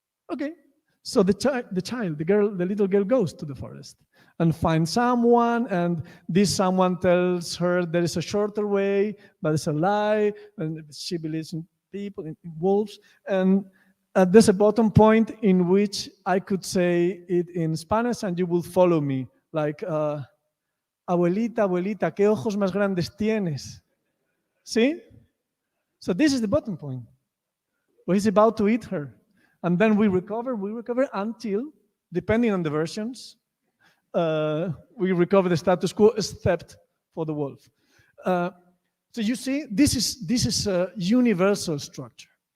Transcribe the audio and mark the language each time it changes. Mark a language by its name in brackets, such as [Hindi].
[English] Okay, so the little girl goes to the forest and finds someone, and this someone tells her there is a shorter way, but it's a lie, and she believes in people, in wolves, and there's a bottom point in which I could say it in Spanish and you will follow me. [Spanish] Like, abuelita, abuelita, ¿qué ojos más grandes tienes? [English] See? So this is the bottom point, where he's about to eat her. And then we recover until, depending on the versions, we recover the status quo except for the wolf. So you see, this is a universal structure.